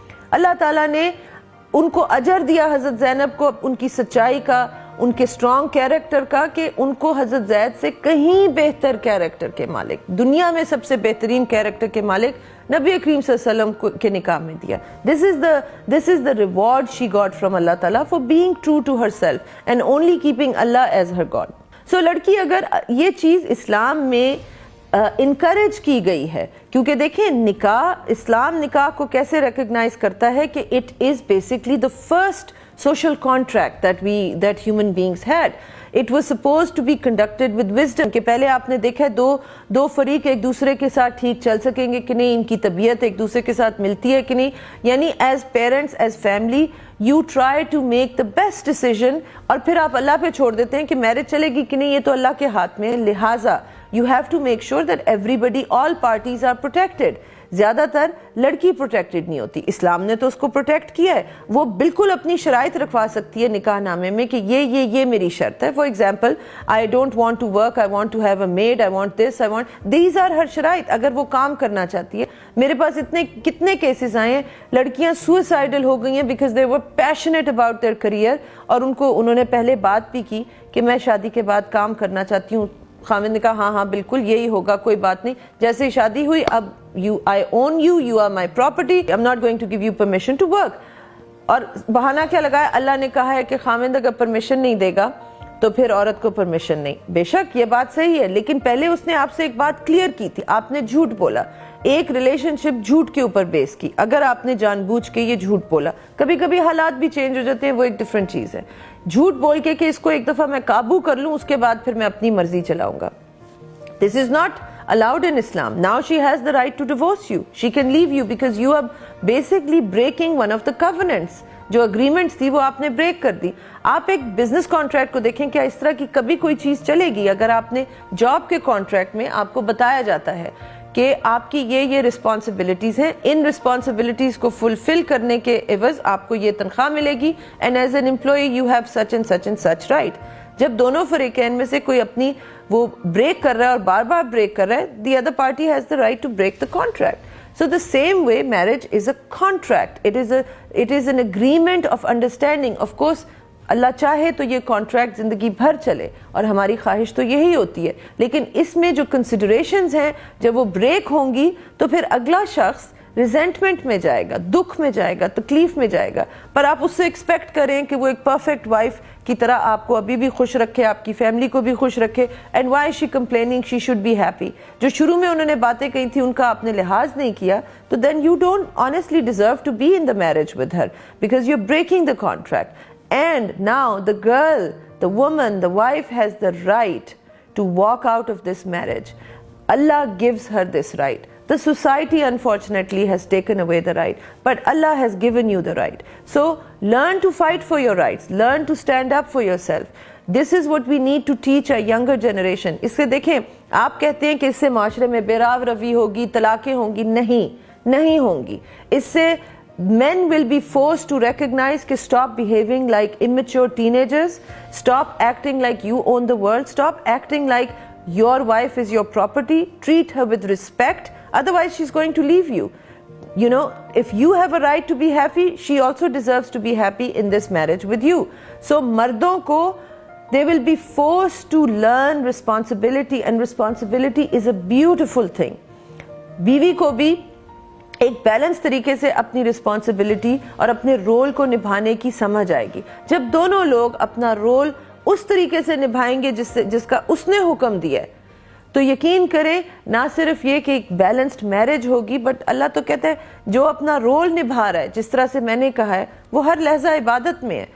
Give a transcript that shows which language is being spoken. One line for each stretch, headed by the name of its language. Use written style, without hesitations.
Urdu: اللہ تعالیٰ نے ان کو اجر دیا حضرت زینب کو ان کی سچائی کا, ان کے سٹرونگ کیریکٹر کا, کہ ان کو حضرت زید سے کہیں بہتر کیریکٹر کے مالک, دنیا میں سب سے بہترین کیریکٹر کے مالک نبی کریم صلی اللہ علیہ وسلم کے نکاح میں دیا.
English: This is the reward she got from Allah تعالیٰ for being true to herself and only keeping Allah as her God.
Urdu: So لڑکی اگر یہ چیز اسلام میں انکریج کی گئی ہے, کیونکہ دیکھیں نکاح, اسلام نکاح کو کیسے ریکگنائز کرتا ہے کہ
English: it is basically the first social contract that human beings had. It was supposed to be conducted with wisdom.
Urdu: کہ پہلے آپ نے دیکھا دو فریق ایک دوسرے کے ساتھ ٹھیک چل سکیں گے کہ نہیں, ان کی طبیعت ایک دوسرے کے ساتھ ملتی ہے کہ نہیں, یعنی
English: as parents, as family you try to make the best decision,
Urdu: اور پھر آپ اللہ پہ چھوڑ دیتے ہیں کہ میرج چلے گی کہ نہیں, یہ تو اللہ کے ہاتھ میں. لہٰذا
English: you have to make sure that everybody, all parties are protected.
Urdu: زیادہ تر لڑکی پروٹیکٹڈ نہیں ہوتی. اسلام نے تو اس کو پروٹیکٹ کیا ہے. وہ بالکل اپنی شرائط رکھوا سکتی ہے نکاح نامے میں کہ یہ میری شرط ہے.
English: For example, I don't want to work, I want to have a maid, I want this, I want, these are her شرائط.
Urdu: اگر وہ کام کرنا چاہتی ہے. میرے پاس کتنے کیسز آئے ہیں, لڑکیاں سوئسائڈل ہو گئی ہیں
English: because they were passionate about their career,
Urdu: اور انہوں نے پہلے بات بھی کی کہ میں شادی کے بعد کام کرنا چاہتی ہوں. خاوند نے کہا ہاں بالکل یہی ہوگا, کوئی بات نہیں. جیسے ہی شادی ہوئی, اب
English: I own you, you are my property, I'm not going to give you permission to work.
Urdu: اور بہانہ کیا لگایا, اللہ نے کہا ہے کہ خاوند اگر پرمیشن نہیں دے گا تو پھر عورت کو پرمیشن نہیں. بے شک یہ بات صحیح ہے, لیکن پہلے اس نے آپ سے ایک بات کلیئر کی تھی. آپ نے جھوٹ بولا, ایک ریلیشن شپ جھوٹ کے اوپر بیس کی. اگر آپ نے جان بوجھ کے یہ جھوٹ بولا, کبھی کبھی حالات بھی چینج ہو جاتے ہیں, وہ ایک ڈفرنٹ چیز ہے. جھوٹ بول کے کہ اس کو ایک دفعہ میں قابو کر لوں, اس کے بعد پھر میں اپنی مرضی چلاؤں گا.
English: This is not allowed in Islam. Now she has the right to divorce you. She can leave you because you are basically breaking one of the covenants.
Urdu: جو اگریمنٹس تھی وہ آپ نے بریک کر دی. آپ ایک بزنس کانٹریکٹ کو دیکھیں, کیا اس طرح کی کبھی کوئی چیز چلے گی؟ اگر آپ نے جاب کے کانٹریکٹ میں آپ کو بتایا جاتا ہے کہ آپ کی یہ رسپانسبلٹیز ہیں, ان رسپانسبلٹیز کو فلفل کرنے کے عوض آپ کو یہ تنخواہ ملے گی,
English: And as an employee you have such and such and such right.
Urdu: جب دونوں فریقین میں سے کوئی اپنی وہ بریک کر رہا ہے اور بار بار بریک کر رہا ہے,
English: The other party has the right to break the contract. So the same way marriage is a contract. It is an agreement of understanding. Of course,
Urdu: اللہ چاہے تو یہ کانٹریکٹ زندگی بھر چلے, اور ہماری خواہش تو یہی ہوتی ہے. لیکن اس میں جو کنسیڈریشنز ہیں, جب وہ بریک ہوں گی تو پھر اگلا شخص ریزنٹمنٹ میں جائے گا, دکھ میں جائے گا, تکلیف میں جائے گا. پر آپ اس سے ایکسپیکٹ کریں کہ وہ ایک پرفیکٹ وائف کی طرح آپ کو ابھی بھی خوش رکھے, آپ کی فیملی کو بھی خوش رکھے.
English: And why she complaining, she should be happy.
Urdu: جو شروع میں انہوں نے باتیں کہی تھی ان کا آپ نے لحاظ نہیں کیا,
English: تو then you don't honestly deserve to be in the marriage with her, because you are breaking the contract. And now the girl, the woman, the wife has the right to walk out of this marriage. Allah gives her this right. The society unfortunately has taken away the right, but Allah has given you the right. So learn to fight for your rights, learn to stand up for yourself. This is what we need to teach our younger generation.
Urdu: اس سے دیکھیں, آپ کہتے ہیں کہ اس سے معاشرے میں بیراو روی ہوگی, طلاقیں ہوں گی. نہیں ہوں گی. اس سے
English: men will be forced to recognize کہ stop behaving like immature teenagers, stop acting like you own the world, stop acting like your wife is your property, treat her with respect, otherwise she's going to leave you. You know, if you have a right to be happy, she also deserves to be happy in this marriage with you. So
Urdu: mardon ko,
English: they will be forced to learn responsibility, and responsibility is a beautiful thing.
Urdu: بیوی کو بھی ایک balance طریقے سے اپنی responsibility اور اپنے role کو نبھانے کی سمجھ آئے گی. جب دونوں لوگ اپنا رول اس طریقے سے نبھائیں گے جس کا اس نے حکم دیا ہے, تو یقین کریں نہ صرف یہ کہ ایک بیلنسڈ میرج ہوگی, بٹ اللہ تو کہتا ہے جو اپنا رول نبھا رہا ہے, جس طرح سے میں نے کہا ہے, وہ ہر لحظہ عبادت میں ہے.